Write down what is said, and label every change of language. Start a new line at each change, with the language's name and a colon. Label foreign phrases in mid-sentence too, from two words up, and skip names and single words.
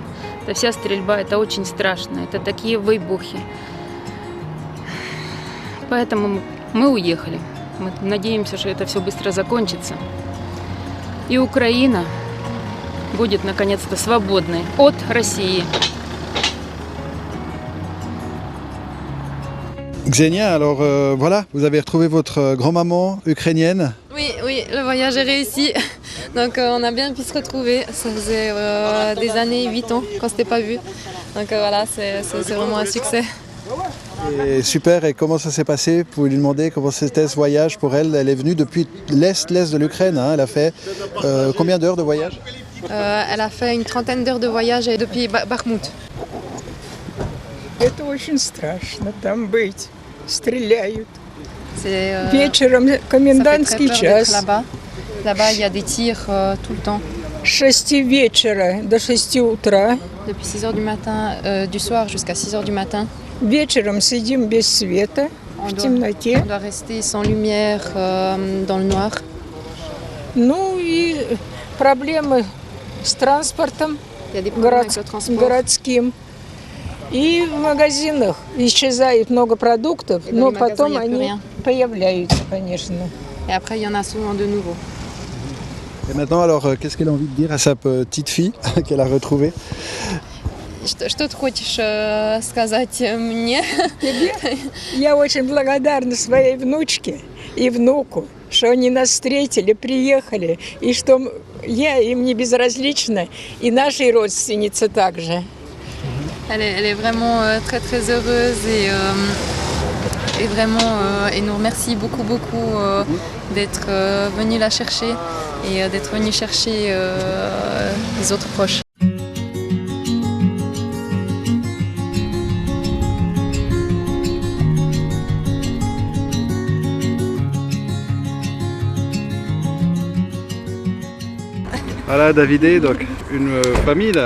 Russian: Это вся стрельба, это очень страшно, это такие выбухи. Поэтому мы уехали. Мы надеемся, что это все быстро закончится. И Украина будет наконец-то свободной от России.
French: Xenia, alors voilà, vous avez retrouvé votre grand-maman ukrainienne. Oui, le voyage est réussi. Donc on a bien pu se retrouver. Ça faisait des années, 8 ans qu'on ne s'était pas vu. Donc voilà, c'est vraiment un succès. Et super, et comment ça s'est passé? Vous pouvez lui demander comment c'était ce voyage pour elle? Elle est venue depuis l'est de l'Ukraine, hein. Elle a fait combien d'heures de voyage? Elle a fait une 30aine d'heures de voyage depuis Бахмут.
Russian: Это очень страшно там быть. Стреляют. Вечером комендантский час.
French: Là-bas, il y a des tirs tout le temps.
Russian: С 6 вечера до 6 утра.
French: Depuis 6 heures du matin, du soir jusqu'à 6 heures du matin.
Russian: Вечером сидим без света, в темноте.
French: On doit rester sans lumière, dans le noir.
Russian: Ну и проблемы с транспортом городским. И в магазинах исчезает много продуктов, но потом они появляются, конечно.
French: Et après, il y en a souvent de nouveaux. Et maintenant, alors, qu'est-ce qu'elle a envie de dire à sa petite fille qu'elle a retrouvée?
Russian: Что ты хочешь сказать мне? Я очень благодарна своей внучке и внуку, что они нас встретили, приехали, и что я им не безразлична, и нашей родственнице также.
French: Elle est vraiment très très heureuse et vraiment elle nous remercie beaucoup d'être venue la chercher et d'être venue chercher les autres proches. Voilà Davidé, donc une famille là.